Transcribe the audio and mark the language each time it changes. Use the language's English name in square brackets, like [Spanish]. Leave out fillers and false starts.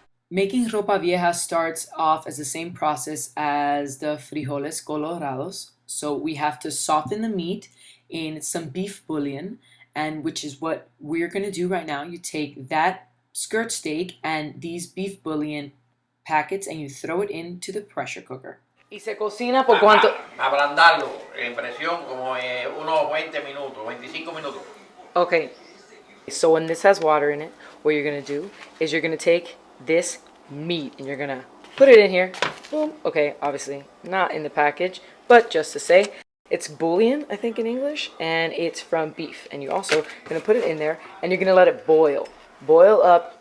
[English] Making ropa vieja starts off as the same process as the frijoles colorados. So we have to soften the meat in some beef bouillon, and which is what we're going to do right now. You take that skirt steak and these beef bouillon packets and you throw it into the pressure cooker. [Spanish] ¿Y se cocina por cuánto? Ablandarlo en presión como unos 20 minutos, 25 minutos. [English] Okay, so when this has water in it, what you're going to do is you're going to take this meat and you're gonna put it in here. Boom. Okay, obviously not in the package, but just to say, it's bouillon, I think in English, and it's from beef. And you're also gonna put it in there and you're gonna let it boil up.